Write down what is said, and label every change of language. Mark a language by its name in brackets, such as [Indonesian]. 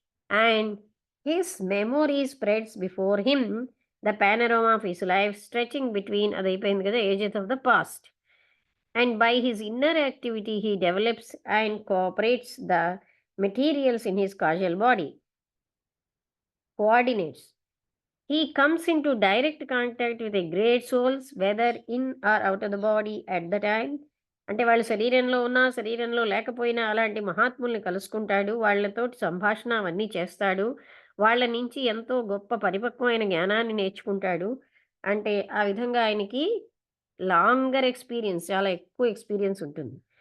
[English] and his memory spreads before him the panorama of his life stretching between [Telugu] అది అయిపోయింది కదా! [English] Ages of the past. And by his inner activity he develops and cooperates the materials in his causal body. Coordinates. He comes into direct contact with a great souls, whether in or out of the body at the time. [Telugu] అంటే వాళ్ళు శరీరంలో ఉన్నా, శరీరంలో లేకపోయినా అలాంటి మహాత్ముల్ని కలుసుకుంటాడు. వాళ్ళతోటి సంభాషణ అవన్నీ చేస్తాడు. వాళ్ళ నుంచి ఎంతో గొప్ప పరిపక్వమైన జ్ఞానాన్ని నేర్చుకుంటాడు. అంటే ఆ విధంగా ఆయనకి లాంగర్ ఎక్స్‌పీరియన్స్ చాలా ఎక్కువ ఎక్స్‌పీరియన్స్ ఉంటుంది.